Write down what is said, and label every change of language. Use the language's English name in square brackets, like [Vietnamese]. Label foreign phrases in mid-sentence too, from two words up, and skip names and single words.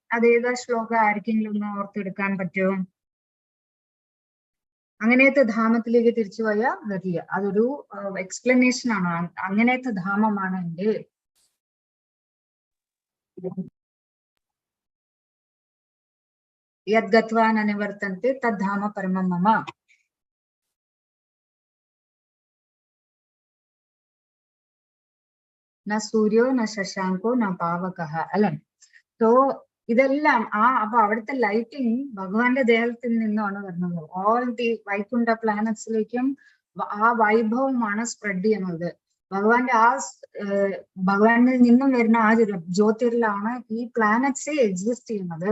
[Malayalam] അതേതാ ശ്ലോകം ആർക്കെങ്കിലും ഒന്ന് ഓർത്തെടുക്കാൻ പറ്റുമോ? അങ്ങനത്തെ ധാമത്തിലേക്ക് തിരിച്ചു പോയാൽ വരില്ല. അതൊരു എക്സ്പ്ലനേഷൻ ആണ്. അങ്ങനത്തെ ധാമമാണ് എന്റെ. [Sanskrit] യദ്ഗത്വാ ന നിവർത്തന്തെ തദ്ധാമ പരമം മമ. ന സൂര്യോ ന ശശാങ്കോ ന പാവകഃ. [Malayalam] അല്ലെ? സോ ഇതെല്ലാം അപ്പൊ അവിടുത്തെ ലൈറ്റിംഗ് ഭഗവാന്റെ ദേഹത്തിൽ നിന്നാണ് വരുന്നത്. [English] all the [Malayalam] വൈകുണ്ഠ പ്ലാനറ്റ്സിലേക്കും ആ വൈഭവമാണ് സ്പ്രെഡ് ചെയ്യുന്നത്. ഭഗവാനിൽ നിന്നും വരുന്ന ആ ജ്യോതിർലാണ് ഈ [English] planets exist [Malayalam] ചെയ്യുന്നത്.